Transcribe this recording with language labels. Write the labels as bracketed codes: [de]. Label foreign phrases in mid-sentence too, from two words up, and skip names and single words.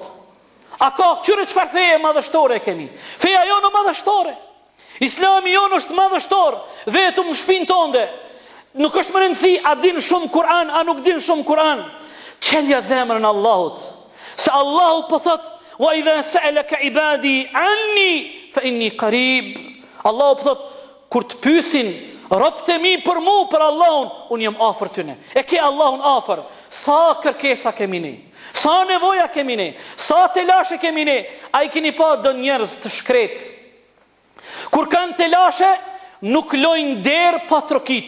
[sq] A ka çfarë feje madhështore kemi? Feja jonë madhështore, Islami jonë është madhështor, vetëm shpinë tonde. Nuk është më rëndësi a din shumë Kur'an, a nuk din shumë Kur'an. Qelja zemrën Allahut, se Allahu po thot [ar] وإذا سألك عبادي عني فإني قريب. [sq] Allahu po thot kur të pyesin robët e mi për mu, për Allahun, unë jam afër tyne. E ke Allahun afër. Sa kërkesa kemi ne, sa nevoja kemi ne, sa telashe kemi ne. A i keni pa do njerëz të shkret, kur kanë telashe, nuk lojnë derë pa trokit.